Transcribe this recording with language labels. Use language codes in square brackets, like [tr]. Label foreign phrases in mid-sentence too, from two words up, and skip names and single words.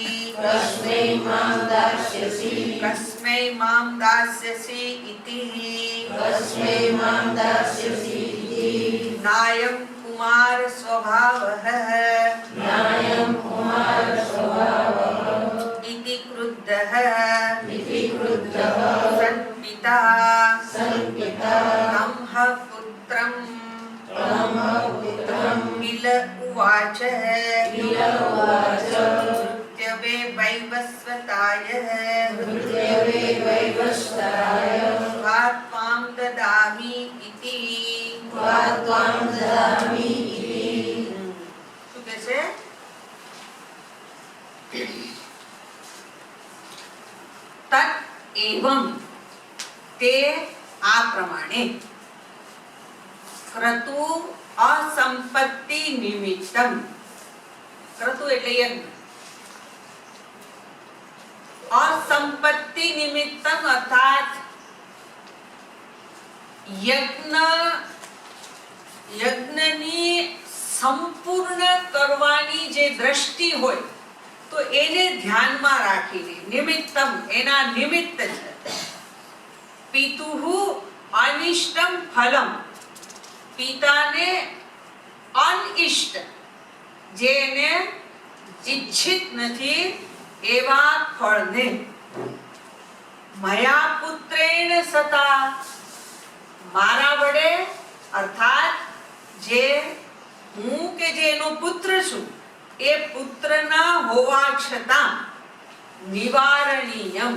[sa] इति नायं कुमार स्वभावः इति क्रुद्धः सन्पिता तंह पुत्रं किल उवाच नृत्यवे वैवस्वताय त्वां ददामि इति [gu] શું કહે છે? [sa] તત એવં તે [gu] આ પ્રમાણે [sa] ક્રતુ असंपत्ति निमित्तम. [gu] ક્રતુ એટલે યજ્ઞ. [sa] असंपत्ति निमित्तम अर्थात [gu] યજ્ઞની સંપૂર્ણ કરવાની જે દ્રષ્ટિ હોય તો એને ધ્યાનમાં રાખીને નિમિત્તમ એના નિમિત્ત છે. [sa] પિતુઃ અનિષ્ટમ ફલમ [gu] પિતાને અનિષ્ટ જેને ઇચ્છિત નથી એવા ફળને [sa] મયા પુત્રેણ સતા [gu] મારા વડે અર્થાત જે હું કે જે એનો પુત્ર છું એ પુત્રના હોવા છતાં નિવારણીયમ.